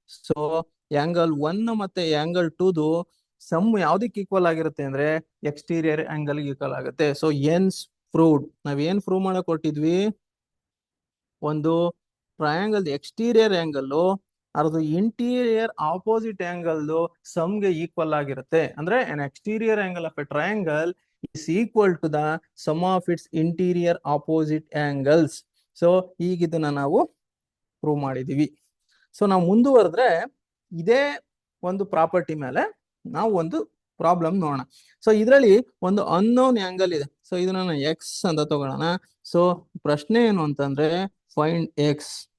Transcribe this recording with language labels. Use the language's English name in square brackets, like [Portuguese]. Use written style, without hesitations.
[Kannada] So angle 1 ಮತ್ತೆ angle 2 some ಯಾವ್ದಕ್ಕೆ equal ಆಗಿರುತ್ತೆ ಅಂದ್ರೆ ಎಕ್ಸ್ಟೀರಿಯರ್ ಆಂಗಲ್ ಈಕ್ವಲ್ ಆಗುತ್ತೆ. So ಎನ್ಸ್ proved. ನಾವ್ ಏನ್ ಪ್ರೂವ್ ಮಾಡಕ್ ಕೊಟ್ಟಿದ್ವಿ, ಒಂದು ಟ್ರಯಾಂಗಲ್ ಎಕ್ಸ್ಟೀರಿಯರ್ ಆಂಗಲ್ ಅದು ಇಂಟೀರಿಯರ್ ಆಪೋಸಿಟ್ ಆಂಗಲ್ ಸಮ್ಗೆ ಈಕ್ವಲ್ ಆಗಿರುತ್ತೆ. [English] ಅಂದ್ರೆ an exterior angle of a triangle is equal to the sum of its interior opposite angles. [Kannada] So ಈಗ ಇದನ್ನ ನಾವು ಪ್ರೂವ್ ಮಾಡಿದೀವಿ. ಸೊ ನಾವು ಮುಂದುವರೆದ್ರೆ ಇದೇ ಒಂದು ಪ್ರಾಪರ್ಟಿ ಮೇಲೆ ನಾವು ಒಂದು ಪ್ರಾಬ್ಲಮ್ ನೋಡೋಣ. ಸೊ ಇದರಲ್ಲಿ ಒಂದು ಅನ್ನೋನ್ ಆಂಗಲ್ ಇದೆ. ಸೊ ಇದನ್ನ ಎಕ್ಸ್ ಅಂತ ತಗೊಳ್ಳೋಣ. ಸೊ ಪ್ರಶ್ನೆ ಏನು ಅಂತಂದ್ರೆ ಫೈಂಡ್ ಎಕ್ಸ್.